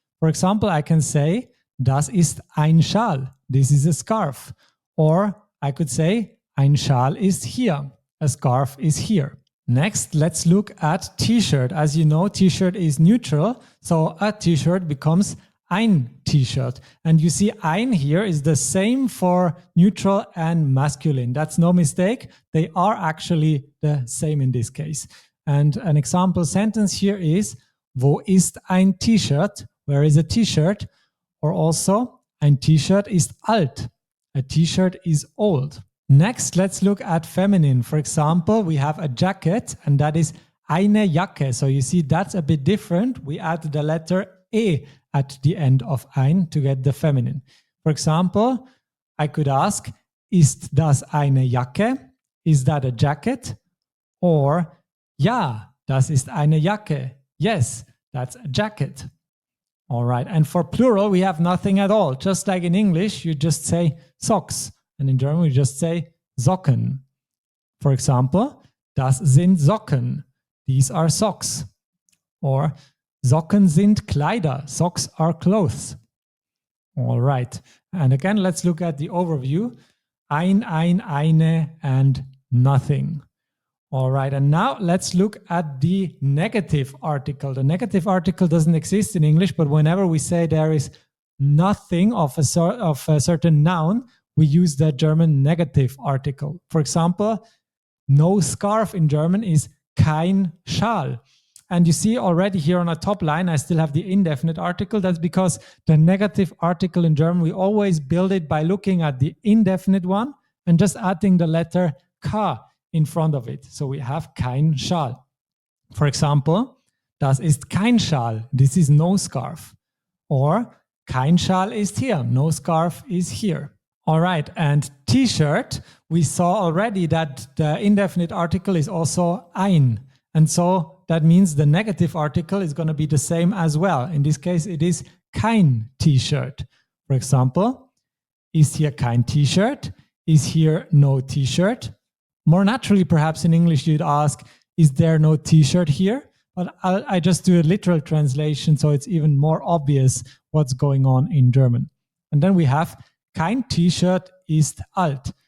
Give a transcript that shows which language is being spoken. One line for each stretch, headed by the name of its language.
English: For example, I can say,
German: das ist ein Schal.
English: This is a scarf. Or I could say,
German: ein Schal ist hier.
English: A scarf is here. Next, let's look at T-shirt. As you know, T-shirt is neutral, so a T-shirt becomes ein T-shirt. And you see ein here is the same for neutral and masculine. That's no mistake. They are actually the same in this case. And an example sentence here is,
German: wo ist ein T-Shirt?
English: Where is a T-shirt? Or also,
German: ein T-Shirt ist alt.
English: A T-shirt is old. Next, let's look at feminine. For example, we have a jacket, and that is eine Jacke. So you see that's a bit different. We add the letter E at the end of ein to get the feminine. For example, I could ask,
German: ist das eine Jacke?
English: Is that a jacket? Or
German: Ja, das ist eine Jacke.
English: Yes, that's a jacket. All right. And for plural, we have nothing at all. Just like in English, you just say socks. And in German, we just say Socken. For example,
German: das sind Socken.
English: These are socks. Or
German: Socken sind Kleider.
English: Socks are clothes. All right. And again, let's look at the overview. Ein, eine, and nothing. All right, and now let's look at the negative article. The negative article doesn't exist in English, but whenever we say there is nothing of a certain noun, we use the German negative article. For example, no scarf in German is kein Schal. And you see already here on the top line, I still have the indefinite article. That's because the negative article in German, we always build it by looking at the indefinite one and just adding the letter K in front of it. So we have kein Schal. For example,
German: das ist kein Schal.
English: This is no scarf. Or
German: kein Schal ist hier.
English: No scarf is here. All right, and T-shirt, we saw already that the indefinite article is also ein. And so that means the negative article is going to be the same as well. In this case, it is kein T-shirt. For example,
German: ist hier kein T-shirt?
English: Is here no T-shirt? More naturally, perhaps in English, you'd ask, is there no T-shirt here? But I just do a literal translation, so it's even more obvious what's going on in German. And then we have,
German: kein T-shirt ist alt.